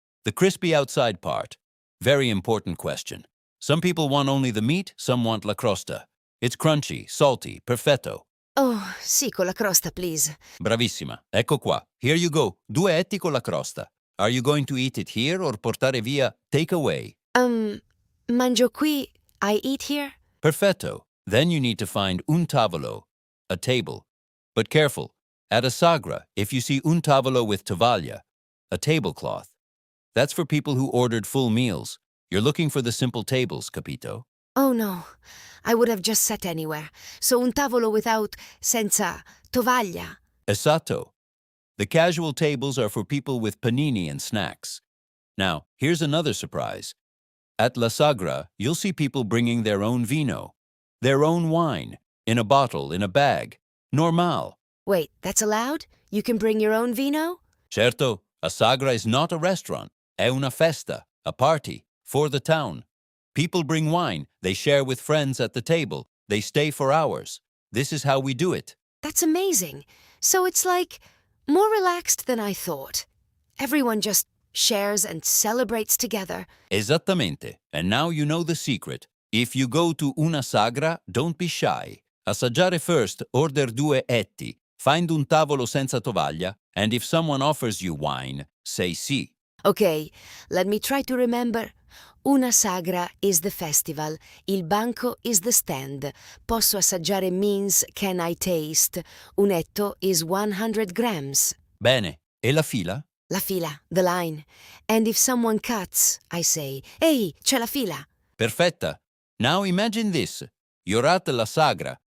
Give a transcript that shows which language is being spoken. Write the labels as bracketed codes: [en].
[en] The crispy outside part. Very important question. Some people want only the meat, some want [it] la crosta. [en] It's crunchy, salty, [it] perfetto. Oh, sì, con la crosta, please. Bravissima. Ecco qua. [en] Here you go. [it] 2 etti con la crosta. [en] Are you going to eat it here or [it] portare via [en] take away? [it] Mangio qui. [en] I eat here? [it] Perfetto. [en] Then you need to find [it] un tavolo, [en] a table. But careful. At a sagra, if you see [it] un tavolo [en] with [it] tovaglia, [en] a tablecloth, that's for people who ordered full meals. You're looking for the simple tables, [it] capito? [en] Oh, no. I would have just sat anywhere. So [it] un tavolo [en] without, [it] senza, tovaglia. Esatto. [en] The casual tables are for people with panini and snacks. Now, here's another surprise. At La Sagra, you'll see people bringing their own vino, their own wine, in a bottle, in a bag. Normal. Wait, that's allowed? You can bring your own vino? [it] Certo, [en] a Sagra is not a restaurant. [it] È una festa, [en] a party, for the town. People bring wine, they share with friends at the table, they stay for hours. This is how we do it. That's amazing. So it's like more relaxed than I thought. Everyone just shares and celebrates together. [it] Esattamente. [en] And now you know the secret. If you go to [it] una sagra, [en] don't be shy. [it] Assaggiare [en] first, order 2 etti. Find [it] un tavolo senza tovaglia, [en] and if someone offers you wine, say [it] sì. [en] Okay, let me try to remember. [it] Una sagra [en] is the festival. [it] Il banco [en] is the stand. [it] Posso assaggiare [en] means can I taste. [it] Un etto [en] is 100 grams. [it] Bene. E la fila? La fila, [en] the line. And if someone cuts, I say, [it] Ehi, c'è la fila. Perfetta. [en] Now imagine this. You're at [it] la sagra.